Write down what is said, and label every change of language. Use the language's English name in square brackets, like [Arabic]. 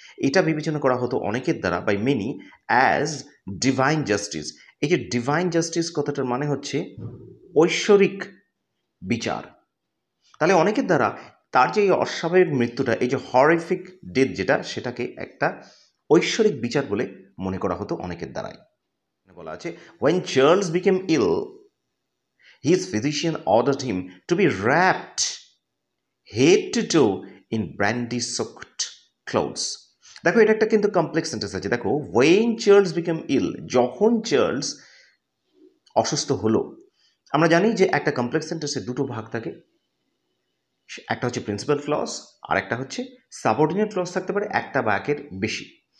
[Bangla] এটা বিবেচনা করা হতো অনেকের দ্বারা [English] By many as divine justice. [Bangla] এই যে ডিভাইন জাস্টিস কথাটার মানে হচ্ছে ঐশ্বরিক বিচার। তাহলে অনেকের দ্বারা তার যে এই অস্বাভাবিক মৃত্যুটা, এই যে হরিফিক ডেথ যেটা, সেটাকে একটা ঐশ্বরিক বিচার বলে মনে করা হতো অনেকের দ্বারাই। বলা আছে, [English] when Charles became ill, his physician ordered him to be wrapped head to toe in brandy-soaked clothes. [Bangla] দেখো এটা একটা কিন্তু কমপ্লেক্স সেন্টেন্স আছে। দেখো [English] when Charles became ill, [Bangla] যখন চার্লস অসুস্থ হলো। আমরা জানি যে একটা কমপ্লেক্স সেন্টেন্সের দুটো ভাগ থাকে, একটা হচ্ছে প্রিন্সিপাল ক্লজ আর একটা হচ্ছে সাবঅর্ডিনেট ক্লজ থাকতে পারে, একটা বা একের বেশি।